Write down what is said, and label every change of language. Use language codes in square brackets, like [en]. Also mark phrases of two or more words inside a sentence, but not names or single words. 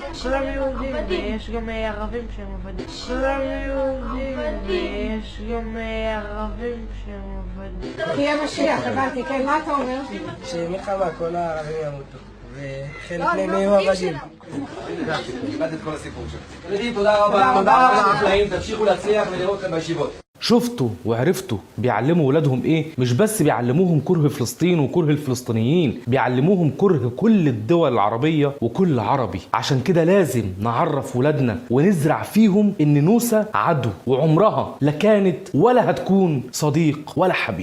[he] כולם יהודים, ויש גם ערבים שהם עובדים. כולם יהודים, ויש גם ערבים שהם עובדים. תהיה משיח, הבנתי, כן, מה אתה אומר? שמלחמה כל הערבים ימותו, וחלק מהם יהיו עבדים. קיבלת את כל הסיפור שלך. ילדים, תודה רבה. תודה רבה. תמשיכו להצליח ולראות אתכם בישיבות. [ar] شفتوا وعرفتوا بيعلموا ولادهم ايه؟ مش بس بيعلموهم كره فلسطين وكره الفلسطينيين، بيعلموهم كره كل الدول العربية وكل عربي. عشان كده لازم نعرف ولادنا ونزرع فيهم ان نوسة عدو، وعمرها لا كانت ولا هتكون صديق ولا حبيب.